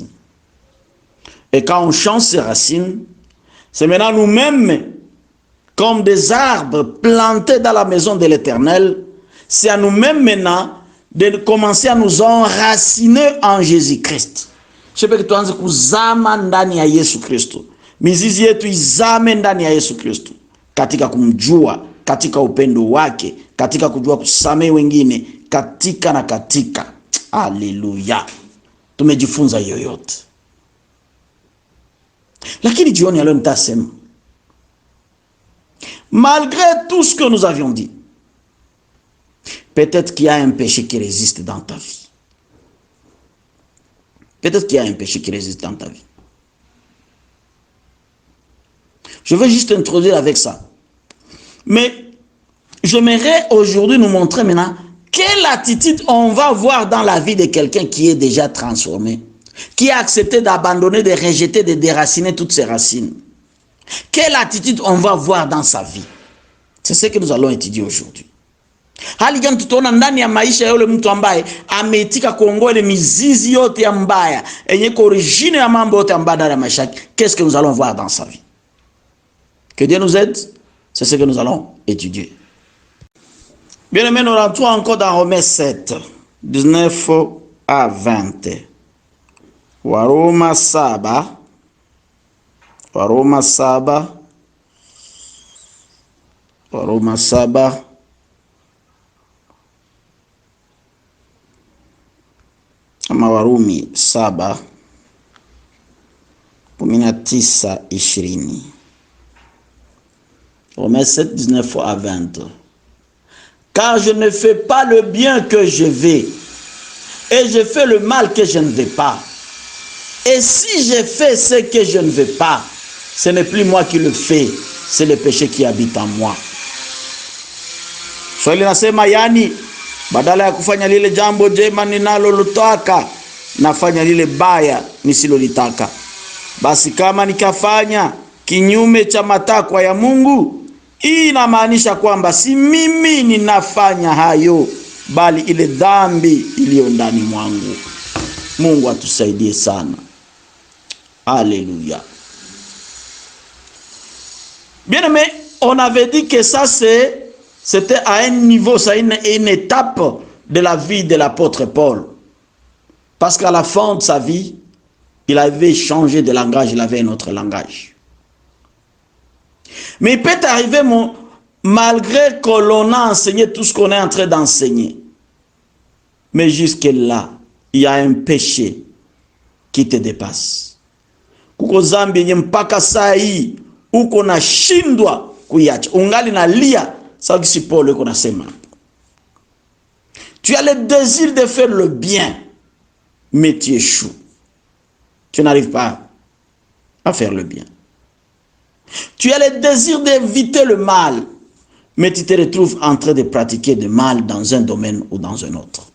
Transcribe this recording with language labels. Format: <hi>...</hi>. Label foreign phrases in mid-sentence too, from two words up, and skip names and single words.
<fr>Et quand on change ces racines, c'est maintenant nous-mêmes, comme des arbres plantés dans la maison de l'Éternel, c'est à nous-mêmes maintenant de commencer à nous enraciner en Jésus-Christ. Je sais que tu as</fr> <sw>kuzama ndani ya Yesu Kristo. Mizizi yetu izame ndani ya Yesu Kristo. Katika kumjua, katika upendo wake, katika kujua kusamehe wengine, katika na katika. Alléluia. Tumejifunza yoyote. Lakini jioni ya leo nitasema,</sw> <fr>malgré tout ce que nous avions dit, peut-être qu'il y a un péché qui résiste dans ta vie. Peut-être qu'il y a un péché qui résiste dans ta vie. Je veux juste introduire avec ça. Mais j'aimerais aujourd'hui nous montrer maintenant quelle attitude on va voir dans la vie de quelqu'un qui est déjà transformé, qui a accepté d'abandonner, de rejeter, de déraciner toutes ses racines. Quelle attitude on va voir dans sa vie? C'est ce que nous allons étudier aujourd'hui.</fr> <sw>Hali gani tutaona ndani ya maisha ya yule mtu ambaye ameitika kuongoa ile mizizi yote ya mbaya, yenye kwa origine ya mambo yote mbaya ndani ya maisha yake.</sw> <fr>Qu'est-ce que nous allons voir dans sa vie? Que Dieu nous aide. C'est ce que nous allons étudier. Bien aimé, nous rentrons encore dans Romains 7, 19 à 20.</fr> <sw>Waroma saba. Ama Warumi 7, 19-20.</sw> <fr>Romains 7, 19 à 20. Car je ne fais pas le bien que je veux, et je fais le mal que je ne veux pas. Et si je fais ce que je ne veux pas, ce n'est plus moi qui le fais, c'est le péché qui habite en moi.</fr> <sw>Swali nasema yani, badala ya kufanya lile jambo jema ninalolitaka, nafanya lile baya nisilolitaka. Basi kama nikafanya kinyume cha matakwa ya Mungu, hii inamaanisha kwamba si mimi ninafanya hayo, bali ile dhambi iliyo ndani mwangu. Mungu atusaidie sana.</sw> <fr>Alléluia. Bien aimé, on avait dit que ça c'était à un niveau, ça une étape de la vie de l'apôtre Paul. Parce qu'à la fin de sa vie, il avait changé de langage, il avait un autre langage. Mais il peut arriver, malgré que l'on a enseigné tout ce qu'on est en train d'enseigner, mais jusque-là, il y a un péché qui te dépasse.</fr> <sw>Kuko zambi yenye mpaka saa hii uko na shindwa kuiacha. Ungali na lia sawa kisi Paul yuko nasema.</sw> <fr>Tu as le désir de faire le bien, mais tu échoues. Tu n'arrives pas à faire le bien. Tu as le désir d'éviter le mal, mais tu te retrouves en train de pratiquer le mal dans un domaine ou dans un autre.</fr>